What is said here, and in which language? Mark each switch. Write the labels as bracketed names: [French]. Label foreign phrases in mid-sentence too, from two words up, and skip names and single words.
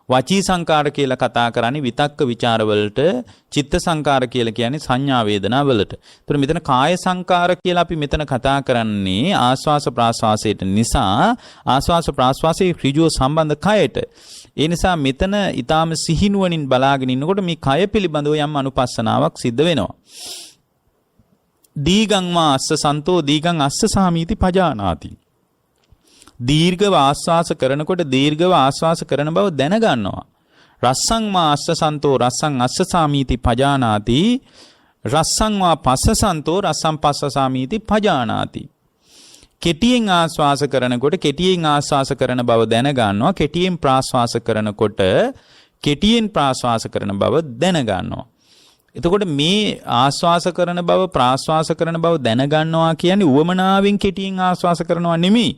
[Sinhala] වචී සංකාර කියලා කතා කරන්නේ විතක්ක ਵਿਚාර වලට, චිත්ත සංකාර කියලා කියන්නේ සංඥා වේදනා වලට. ඒතර මෙතන කාය සංකාර කියලා අපි මෙතන කතා කරන්නේ ආස්වාස ප්‍රාස්වාසයට නිසා ආස්වාස ප්‍රාස්වාසයේ ඍජුව සම්බන්ධ කයට. ඒ නිසා මෙතන ඊටාම සිහිනුවණින් බලාගෙන ඉන්නකොට මේ කය පිළිබඳව යම් අනුපස්සනාවක් සිද්ධ වෙනවා. [Pali] දීගං වා අස්ස සන්තෝ දීගං අස්ස සාමීති පජානාති. [Sinhala] දීර්ඝව ආස්වාස කරනකොට දීර්ඝව ආස්වාස කරන බව දැනගන්නවා. [Pali] රස්සං වා අස්ස සන්තෝ රස්සං අස්ස සාමීති පජානාති. රස්සං වා පස්ස සන්තෝ රස්සං පස්ස සාමීති පජානාති. [Sinhala] කෙටියෙන් ආස්වාස කරනකොට කෙටියෙන් ආස්වාස කරන බව දැනගන්නවා. කෙටියෙන් ප්‍රාස්වාස කරනකොට කෙටියෙන් ප්‍රාස්වාස කරන බව දැනගන්නවා. එතකොට මේ ආස්වාස කරන බව ප්‍රාස්වාස කරන බව දැනගන්නවා කියන්නේ උවමනාවෙන් කෙටියෙන් ආස්වාස කරනවා නෙමෙයි.